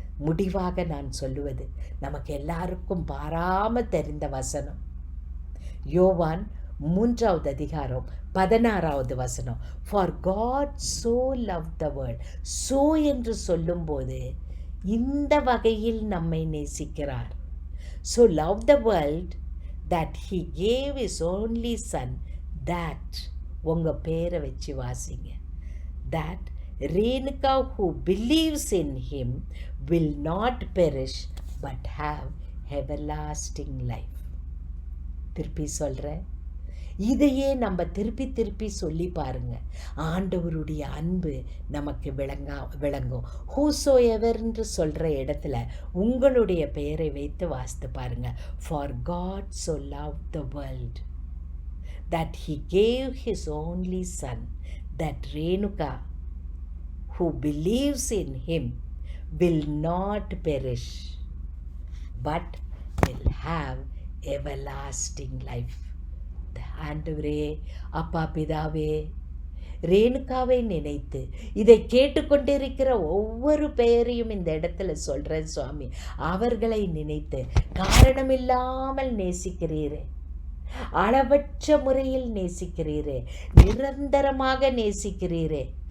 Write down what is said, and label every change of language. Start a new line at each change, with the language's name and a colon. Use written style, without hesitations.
Tamil: முடிவாக நான் சொல்லுவது, நமக்கு எல்லாருக்கும் பாராமல் தெரிந்த வசனம், யோவான் 3வது அதிகாரம் 16வது வசனம்.
English: For God so love the world.
Tamil: So என்று சொல்லும்போது இந்த வகையில் நம்மை நேசிக்கிறார்.
English: so love the world that he gave his only son, that
Tamil: உங்கள் பேரை வச்சு வாசிங்க,
English: that Renuka who believes in him will not perish but have everlasting life.
Tamil: திருப்பி சொல்கிறேன், இதையே நம்ம திருப்பி திருப்பி சொல்லி பாருங்க. ஆண்டவருடைய அன்பு நமக்கு விளங்கும். ஹூசோ எவர்ன்று சொல்கிற இடத்துல உங்களுடைய பெயரை வைத்து வாசித்து பாருங்க.
English: For God so loved the world that he gave his only son, that Renuka who believes in him will not perish but will have everlasting life.
Tamil: ஆண்டவரே, அப்பா பிதாவே, ரேணுகாவை நினைத்து இதை கேட்டுக்கொண்டிருக்கிற ஒவ்வொரு பெயரையும் இந்த இடத்துல சொல்கிறேன் சுவாமி. அவர்களை நினைத்து காரணமில்லாமல் நேசிக்கிறீரே, அளவற்ற முறையில் நேசிக்கிறீரே, நிரந்தரமாக நேசிக்கிறீரே.